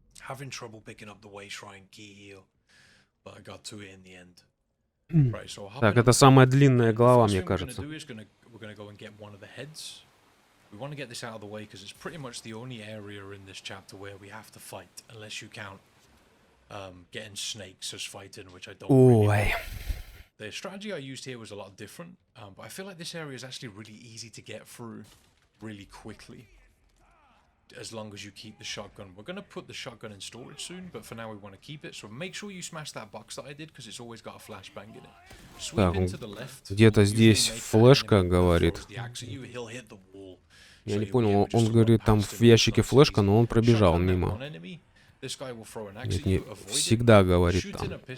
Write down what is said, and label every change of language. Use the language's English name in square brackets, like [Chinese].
[English] Having trouble picking up the way shrine key heal, but I got to it in the end. Right, so [Russian] так, это самая длинная глава, мне кажется. [English] We're gonna go and get one of the heads. We want to get this out of the way because it's pretty much the only area in this chapter where we have to fight, unless you count getting snakes as fighting, which I don't really know. The strategy I used here was a lot different, but I feel like this area is actually really easy to get through really quickly. As long as you keep the shotgun. We're going to put the shotgun in storage soon, but for now we want to keep it. So make sure you smash that box that I did, because it's always got a flashbang in it. Sweep into the left. [Russian] Где-то здесь флешка, говорит. Я не понял, он говорит, там в ящике флешка, но он пробежал мимо. Нет, не всегда говорит там.